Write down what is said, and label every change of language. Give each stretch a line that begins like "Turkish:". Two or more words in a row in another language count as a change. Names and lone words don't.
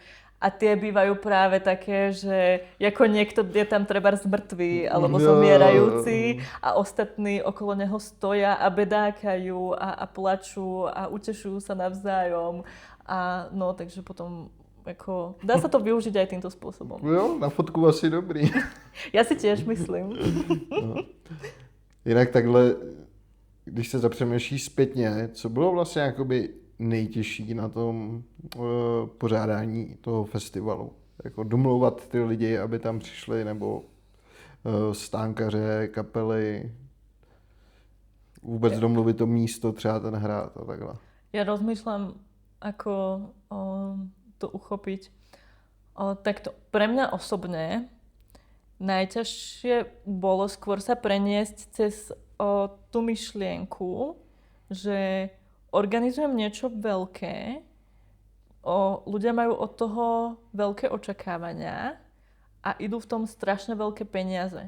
Slovak: A tie bývajú práve také, že ako niekto je tam trebárs mŕtvý alebo zomierajúci a ostatní okolo neho stoja a bedákajú a plačú a utešujú sa navzájom. A no, takže potom ako, dá sa to využiť aj týmto spôsobom.
Czech: Jo, na fotku asi dobrý.
Slovak: Ja si tiež myslím. No.
Czech: Jinak takhle, když se zapřemýšlí zpětně, co bylo vlastně jakoby nejtěžší na tom pořádání toho festivalu? Jako domlouvat ty lidi, aby tam přišli, nebo stánkaře, kapely, vůbec domluvit to místo, třeba ten hrad a takhle.
Slovak: Ja rozmýšľam, ako to uchopiť. Takto, pre mňa osobne najťažšie bolo skôr sa preniesť cez tú myšlienku, že organizujem niečo veľké, ľudia majú od toho veľké očakávania a idú v tom strašne veľké peniaze.